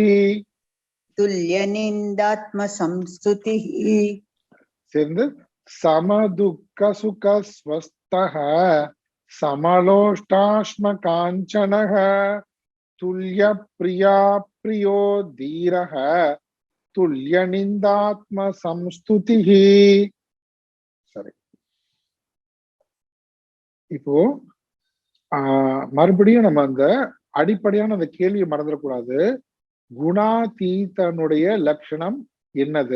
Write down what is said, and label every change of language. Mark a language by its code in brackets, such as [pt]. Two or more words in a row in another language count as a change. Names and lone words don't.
[sa] तुल्यनिन्दात्मसंस्तुतिः. சேர்ந்து समदुःख सुखस्वस्थः, समलोष्टाश्मकाञ्चनः, तुल्यप्रिया प्रियो धीरः, तुल्यनिन्दात्मसंस्तुतिः. [ta] சரி, இப்போ மறுபடியும் நம்ம அந்த அடிப்படையான அந்த கேள்வியை மறந்துடக்கூடாது. குணாதீதனுடைய லட்சணம் என்னது?